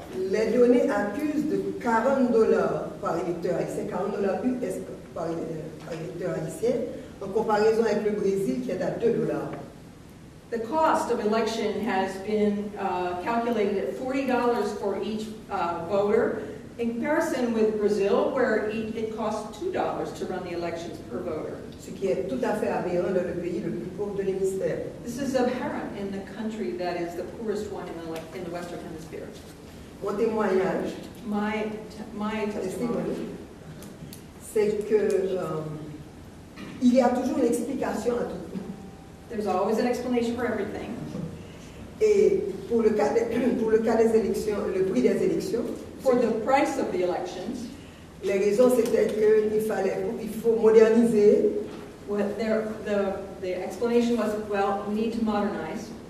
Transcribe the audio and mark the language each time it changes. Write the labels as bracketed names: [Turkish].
[French] Les données accusent de 40 dollars par électeur haïtien, 40 dollars US par électeur haïtien, en comparaison avec le Brésil qui est à 2 dollars. [English] The cost of election has been calculated at $40 for each voter, In comparison with Brazil, where it costs $2 to run the elections per voter. [French] Ce qui est tout à fait aberrant dans le pays le plus pauvre de l'hémisphère. [English] This is apparent in the country that is the poorest one in the Western Hemisphere. [French] Mon témoignage, [English] My testimony [French] c'est que il y a toujours une explication à tout. [English] There's always an explanation for everything. [French] Et pour le cas des élections, le prix des élections, [English] For the price of the elections, [French] les raisons c'était qu'il faut moderniser, [English] the explanation was, well, we need to modernize